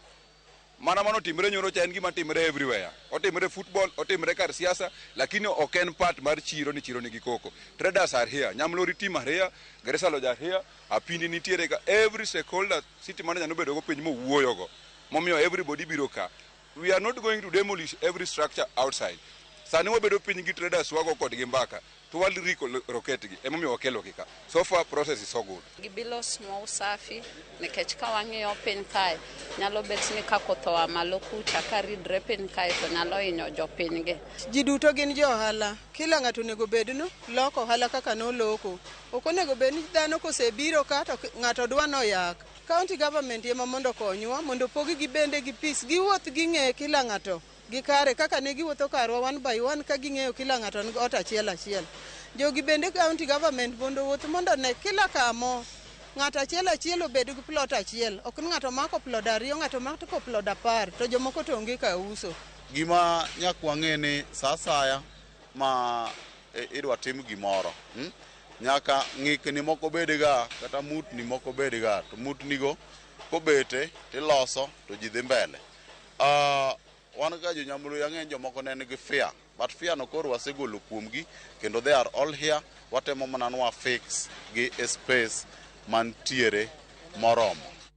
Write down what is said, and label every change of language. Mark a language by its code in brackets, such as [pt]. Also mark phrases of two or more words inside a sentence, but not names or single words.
[luo] Mana mano timre nyoro cha en gima timre everywhere. Otimre football, otimre kar siasa, lakini ok en part mar chiro ni chiro nigi koko. [en] Traders are here, Nyamlori team are here, Garissa Lodge are here, [luo] Apindi nitiere ka, [en] every stakeholder city manager [luo] no bedo go piny mo wuoyo go. Momiyo everybody biro ka. [en] We are not going to demolish every structure outside. [luo] Sani wabedo piny gi traders wago kod gi mbaka. To wali riko roketgi emomiyo wakelo kika. [en] So far process is so good. [luo] Gibilo small safi nikech ka wang'iyo piny kae nyalo bet ni ka koth oa malo kucha ka ridre piny kae to nyalo hinyo jopiny gi. Ji duto gin jo-ohala, kila ng'ato onego bed no loko ohala kaka noloko. Ok onego bed ni dhano kosebiro ka to ng'ato dwa noyak. [en] County government [luo] ema mondo konywa mondo pogi gi bende gi peace, giwuoth ging'e kila ng'ato gi kare kaka ne giwuotho karwa [en] one by one [luo] ka ging'eyo kila ng'ato ni ot achiel achiel. Jogi bende [en] county government [luo] mondo wuoth mondo ne kila kamo ng'ato achiel achiel obed gi plot achiel. Ok ni ng'ato mako plot ariyo, ng'ato mako plot 10 to jomoko to onge ka uso. Gima nyakwang'e ni sa asaya ma idwa tim gimoro, nyaka ng'ikni moko bedga kata mutni moko bedga, to mutnigo kobete tiloso to ji dhi mbele. Wan ga jo-Nyamlori ang'eny jomoko ne nigi fear, but fear no koro wasegolo kuomgi kendo [en] they are all here. [luo] Watemo mana nwa fix gi space mantiere moromo.